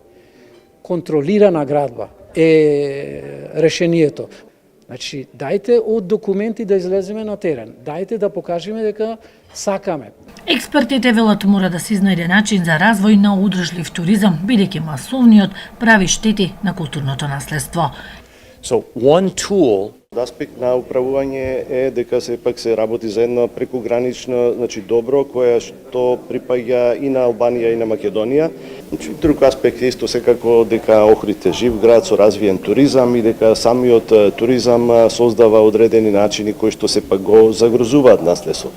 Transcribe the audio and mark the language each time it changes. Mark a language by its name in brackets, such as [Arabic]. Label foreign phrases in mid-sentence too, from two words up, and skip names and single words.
[Macedonian] Контролирана градба е решението. Значи, дајте од документи да излеземе на терен. Дајте да покажеме дека сакаме. Експертите велат мора да се изнајде начин за развој на удржлив туризам, бидејќи масовниот прави штети на културното наследство. [English] So one tool [Macedonian] аспект на управување е дека сепак се работи за една прекогранична, значи добро која што припаѓа и на Албанија и на Македонија. Значи друг аспект е исто секако дека Охрид е жив град со развиен туризам и дека самиот туризам создава одредени начини кои што сепак го загрозуваат наследството.